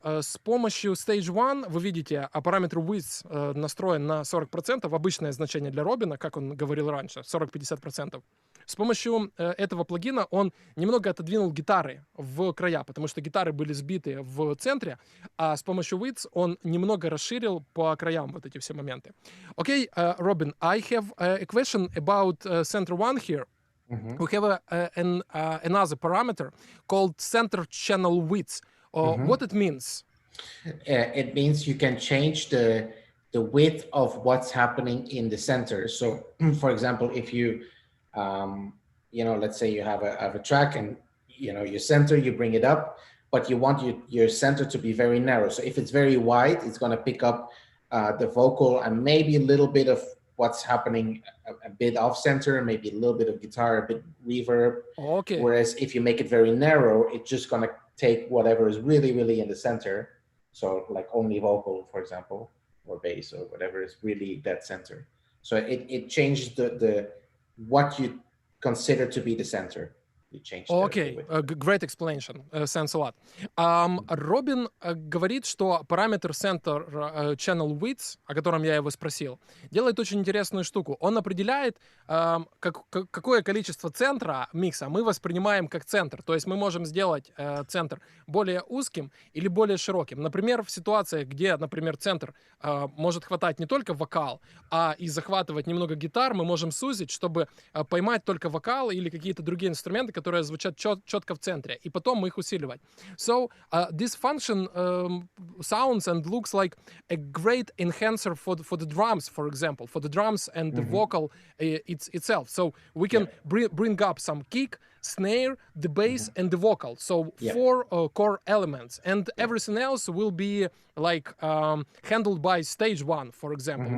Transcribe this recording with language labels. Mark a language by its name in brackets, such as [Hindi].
[Russian] С помощью stage one, вы видите, параметр width настроен на 40%, обычное значение для Робина, как он говорил раньше, 40-50%. С помощью этого плагина он немного отодвинул гитары в края, потому что гитары были сбиты в центре, а с помощью width он немного расширил по краям вот эти все моменты. [English] Okay, Robin, I have a question about center one here. We have another parameter called center channel width. What it means? It means you can change the width of what's happening in the center. So, for example, if you, let's say you have a track and, your center, you bring it up, but you want your center to be very narrow. So if it's very wide, it's going to pick up the vocal and maybe a little bit of what's happening a bit off center, maybe a little bit of guitar, a bit reverb. Okay. Whereas if you make it very narrow, it's just gonna take whatever is really, really in the center. So like only vocal, for example, or bass or whatever is really dead center. So it changes the what you consider to be the center. You change. [Russian] Окей, [English] great explanation, thanks a lot. [Russian] Робин говорит, что параметр Center Channel Width, о котором я его спросил, делает очень интересную штуку. Он определяет, какое количество центра микса мы воспринимаем как центр. То есть мы можем сделать центр более узким или более широким. Например, в ситуациях, где, например, центр может хватать не только вокал, а и захватывать немного гитар, мы можем сузить, чтобы поймать только вокал или какие-то другие инструменты, которые звучат четко в центре, и потом мы их усиливать. [English] So this function sounds and looks like a great enhancer for the drums, for example, for the drums and the vocal itself. So we can bring up some kick, snare, the bass, and the vocal. So 4 core elements, and everything else will be like handled by stage 1, for example.